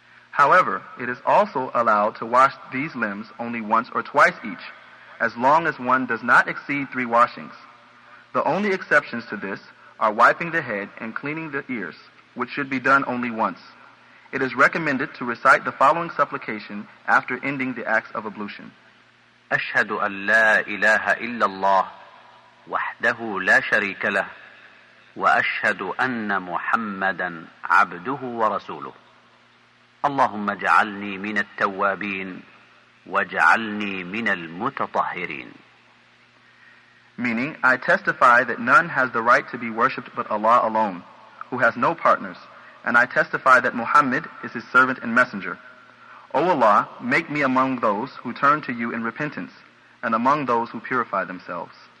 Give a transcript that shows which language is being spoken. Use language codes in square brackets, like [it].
[en] However, it is also allowed to wash these limbs only once or twice each, as long as one does not exceed 3 washings. The only exceptions to this are wiping the head and cleaning the ears, which should be done only once. It is recommended to recite the following supplication after ending the acts of ablution. [ar] أشهد أن لا إله إلا الله وحده لا شريك له وأشهد أن محمدا عبده ورسوله. اللهم اجعلني من التوابين واجعلني من المتطهرين. [en] Meaning, I testify that none has the right to be worshipped but Allah alone, who has no partners, and I testify that Muhammad is his servant and messenger. O Allah, make me among those who turn to you in repentance, and among those who purify themselves.